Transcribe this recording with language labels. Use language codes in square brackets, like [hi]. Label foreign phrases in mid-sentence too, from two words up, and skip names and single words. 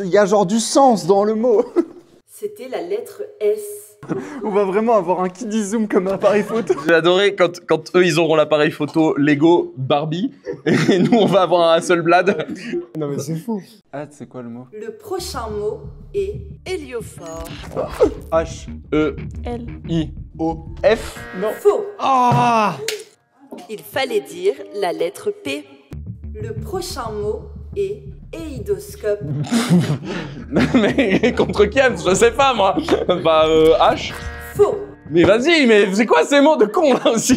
[fr] Il y a genre du sens dans le mot. C'était la lettre S. On va vraiment avoir un Kid Zoom comme appareil photo. J'ai adoré quand eux ils auront l'appareil photo Lego Barbie et nous on va avoir un seul blad. Non mais c'est fou. Ah, c'est quoi le mot? Le prochain mot est héliophore. H, E, L. I. O, F. non. Faux. Ah! Il fallait dire la lettre P. Le prochain mot est éidoscope. mais contre qui? Je sais pas moi. Bah H. Faux. Mais vas-y, mais c'est quoi ces mots de con là aussi?